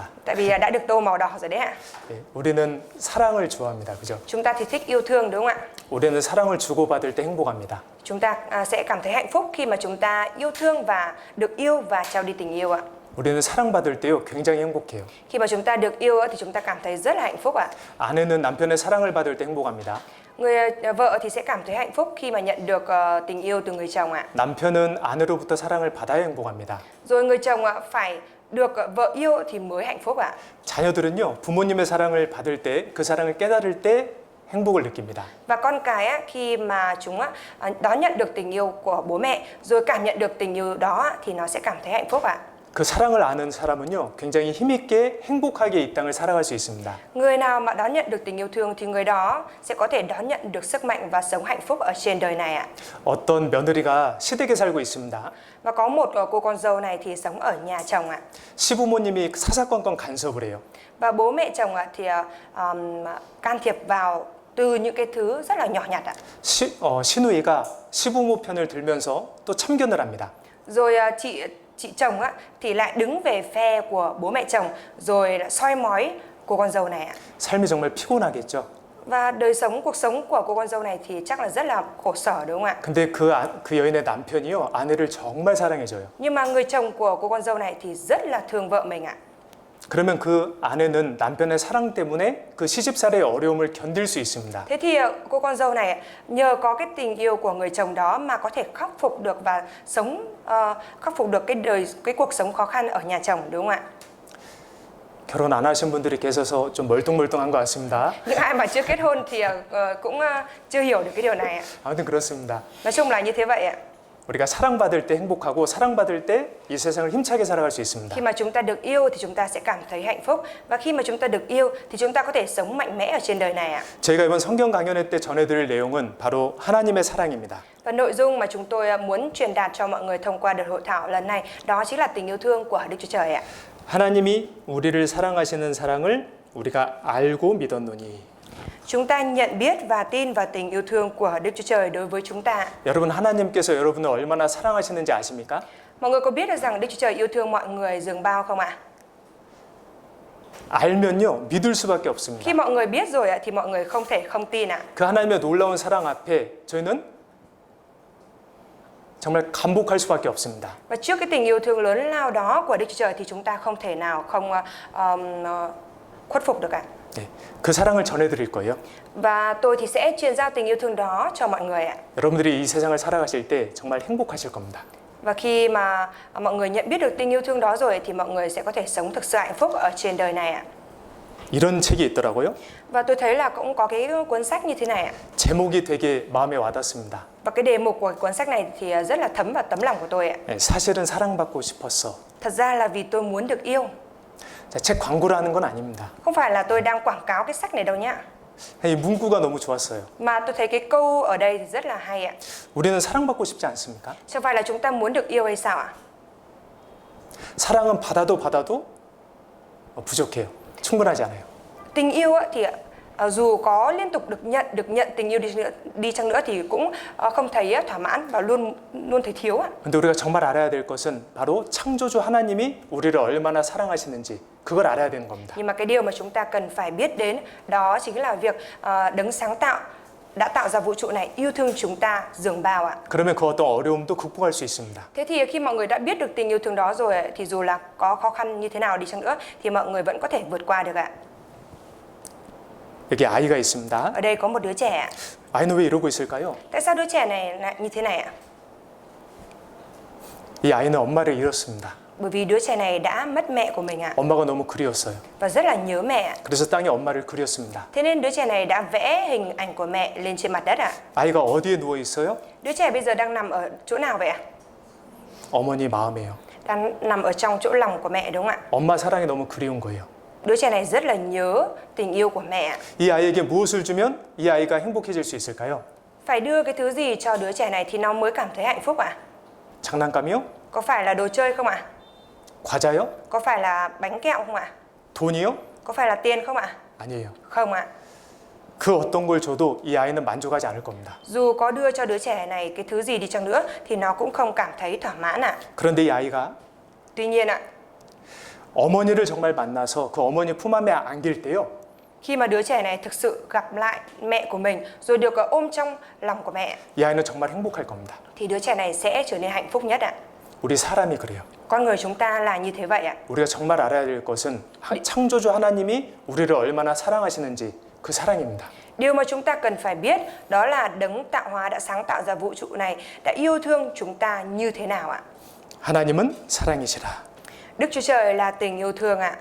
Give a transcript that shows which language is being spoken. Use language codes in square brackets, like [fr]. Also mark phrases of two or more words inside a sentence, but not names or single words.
[vi] Tại vì đã được tô màu đỏ rồi đấy ạ. [ko] 네, 우리는 사랑을 좋아합니다, 그죠? [vi] Chúng ta thì thích yêu thương đúng không ạ? [ko] 우리는 사랑을 주고받을 때 행복합니다. [vi] Chúng ta sẽ cảm thấy hạnh phúc khi mà chúng ta yêu thương và được yêu và trao đi tình yêu ạ. [ko] 우리는 사랑받을 때요 굉장히 행복해요. [vi] Khi mà chúng ta được yêu thì chúng ta cảm thấy rất là hạnh phúc ạ. [ko] 아내는 남편의 사랑을 받을 때 행복합니다. [vi] Người vợ thì sẽ cảm thấy hạnh phúc khi mà nhận được tình yêu từ người chồng ạ. [ko] 남편은 아내로부터 사랑을 받아야 행복합니다. [vi] Rồi người chồng phải được vợ yêu thì mới hạnh phúc ạ. [ko] 자녀들은요 부모님의 사랑을 받을 때 그 사랑을 깨달을 때 행복을 느낍니다. [vi] Và con cái khi mà chúng đón nhận được tình yêu của bố mẹ rồi cảm nhận được tình yêu đó thì nó sẽ cảm thấy hạnh phúc ạ. [ko] 그 사랑을 아는 사람은요 굉장히 힘있게 행복하게 이 땅을 살아갈 수 있습니다. [vi] Người nào mà đón nhận được tình yêu thương thì người đó sẽ có thể đón nhận được sức mạnh và sống hạnh phúc ở trên đời này ạ. [ko] 어떤 며느리가 시댁에 살고 있습니다. [vi] Và có một cô con dâu này thì sống ở nhà chồng ạ. [ko] 시부모님이 사사건건 간섭을 해요. [vi] Và bố mẹ chồng thì can thiệp vào từ những cái thứ rất là nhỏ nhặt ạ. [ko] 시누이가 시부모 편을 들면서 또 참견을 합니다. [vi] Rồi chị chồng thì lại đứng về phe của bố mẹ chồng rồi soi mói cô con dâu này ạ. [ko] 삶이 정말 피곤하겠죠. [vi] Và cuộc sống của cô con dâu này thì chắc là rất là khổ sở đúng không ạ? [ko] 근데 그 여인의 남편이요, 아내를 정말 사랑해줘요. [vi] Nhưng mà người chồng của cô con dâu này thì rất là thương vợ mình ạ. [ko] 그러면 그 아내는 남편의 사랑 때문에 그 시집살이의 어려움을 견딜 수 있습니다. [vi] Thế thì cô con dâu này nhờ có cái tình yêu của người chồng đó mà có thể khắc phục được và khắc phục được cái cuộc sống khó khăn ở nhà chồng đúng không ạ? [ko] 결혼 안 하신 분들이 계셔서 좀 멀뚱멀뚱한 것 같습니다. [vi] Những ai mà chưa kết hôn thì cũng chưa hiểu được cái điều này ạ. [ko] 아무튼 그렇습니다. [vi] Nói chung là như thế vậy ạ. [ko] 우리가 사랑받을 때 행복하고 사랑받을 때 이 세상을 힘차게 살아갈 수 있습니다. [vi] Khi mà chúng ta được yêu thì chúng ta sẽ cảm thấy hạnh phúc, và khi mà chúng ta được yêu thì chúng ta có thể sống mạnh mẽ ở trên đời này ạ. [ko] 저희가 이번 성경 강연회 때 전해드릴 내용은 바로 하나님의 사랑입니다. [vi] Và nội dung mà chúng tôi muốn truyền đạt cho mọi người thông qua đợt hội thảo lần này đó chính là tình yêu thương của Đức Chúa Trời ạ. [ko] 하나님이 우리를 사랑하시는 사랑을 우리가 알고 믿었노니. [vi] Chúng ta nhận biết và tin vào tình yêu thương của Đức Chúa Trời đối với chúng ta. [ko] 여러분, 하나님께서 여러분을 얼마나 사랑하시는지 아십니까? [vi] Mọi người có biết được rằng Đức Chúa Trời yêu thương mọi người dường bao không ạ? [ko] 알면요, 믿을 수밖에 없습니다. [vi] Khi mọi người biết rồi thì mọi người không thể không tin ạ. [ko] 그 하나님의 놀라운 사랑 앞에 저희는 정말 감복할 수밖에 없습니다. [vi] Và trước cái tình yêu thương lớn lao đó của Đức Chúa Trời thì chúng ta không thể nào không khuất phục được ạ. [ko] 네, 그 사랑을 전해드릴 거예요. [vi] Và tôi thì sẽ truyền giao tình yêu thương đó cho mọi người ạ. [ko] 여러분들이 이 세상을 살아가실 때 정말 행복하실 겁니다. [vi] Và khi mà mọi người nhận biết được tình yêu thương đó rồi thì mọi người sẽ có thể sống thực sự hạnh phúc ở trên đời này ạ. [ko] 이런 책이 있더라고요. [vi] Và tôi thấy là cũng có cái cuốn sách như thế này ạ. [ko] 제목이 되게 마음에 와닿습니다. [vi] Và cái đề mục của cuốn sách này thì rất là thấm vào tấm lòng của tôi ạ. [ko] 네, 사실은 사랑받고 싶었어. [vi] Thật ra là vì tôi muốn được yêu. [ko] 자, 책 광고를 하는 건 아닙니다. [vi] Không phải là tôi đang quảng cáo cái sách này đâu nhá. [ko] 이 문구가 너무 좋았어요. [vi] Mà tôi thấy cái câu ở đây thì rất là hay ạ. [ko] 우리는 사랑받고 싶지 않습니까? [vi] Chẳng phải là chúng ta muốn được yêu hay sao ạ? [ko] 사랑은 받아도 부족해요. 충분하지 않아요. [vi] Tình yêu thì dù có liên tục được nhận tình yêu đi chăng nữa thì cũng không thấy thỏa mãn và luôn thấy thiếu ạ. [ko] 근데 우리가 정말 알아야 될 것은 바로 창조주 하나님이 우리를 얼마나 사랑하시는지 그걸 알아야 되는 겁니다. [vi] Nhưng mà cái điều mà chúng ta cần phải biết đến đó chính là việc đấng sáng tạo đã tạo ra vũ trụ này yêu thương chúng ta dường bao ạ. [ko] 그러면 그 어떤 어려움도 극복할 수 있습니다. [vi] Thế thì khi mọi người đã biết được tình yêu thương đó rồi thì dù là có khó khăn như thế nào đi chăng nữa thì mọi người vẫn có thể vượt qua được ạ. [ko] 여기 아이가 있습니다. [vi] Ở đây có một đứa trẻ ạ. [ko] 아이는 왜 이러고 있을까요? [vi] Tại sao đứa trẻ này lại như thế này ạ? [ko] 이 아이는 엄마를 잃었습니다. [vi] Bởi vì đứa trẻ này đã mất mẹ của mình ạ. [ko] 엄마가 너무 그리웠어요. [vi] Và rất là nhớ mẹ ạ. [ko] 그래서 땅에 엄마를 그렸습니다. [vi] Thế nên đứa trẻ này đã vẽ hình ảnh của mẹ lên trên mặt đất ạ. [ko] 아이가 어디에 누워 있어요? [vi] Đứa trẻ bây giờ đang nằm ở chỗ nào vậy ạ? [ko] 어머니 마음에요. [vi] Đang nằm ở trong chỗ lòng của mẹ đúng không ạ? [ko] 엄마 사랑이 너무 그리운 거예요. [vi] Đứa trẻ này rất là nhớ tình yêu của mẹ ạ. [ko] 이 아이에게 무엇을 주면 이 아이가 행복해질 수 있을까요? [vi] Phải đưa cái thứ gì cho đứa trẻ này thì nó mới cảm thấy hạnh phúc ạ? [ko] 장난감이요? [vi] Có phải là đồ chơi không ạ? [ko] 과자요? [vi] Có phải là bánh kẹo không ạ? [ko] 돈이요? [vi] Có phải là tiền không ạ? [ko] 아니에요. [vi] Không ạ. [ko] 그 어떤 걸 줘도 이 아이는 만족하지 않을 겁니다. [vi] Dù có đưa cho đứa trẻ này cái thứ gì đi chăng nữa thì nó cũng không cảm thấy thỏa mãn ạ. [ko] 그런데 이 아이가 [vi] Tuy nhiên ạ, [ko] 어머니를 정말 만나서 그 어머니 품 안에 안길 때요. [vi] khi mà đứa trẻ này thực sự gặp lại mẹ của mình rồi được ôm trong lòng của mẹ [ko] 이 아이는 정말 행복할 겁니다. [vi] thì đứa trẻ này sẽ trở nên hạnh phúc nhất ạ. [ko] 우리 사람이 그래요. [vi] Con người chúng ta là như thế vậy ạ. [ko] 우리가 정말 알아야 될 것은 창조주 하나님이 우리를 얼마나 사랑하시는지 그 사랑입니다. [vi] Điều mà chúng ta cần phải biết đó là đấng tạo hóa đã sáng tạo ra vũ trụ này đã yêu thương chúng ta như thế nào ạ. [ko] 하나님은 사랑이시라. [vi] Đức Chúa Trời là tình yêu thương ạ.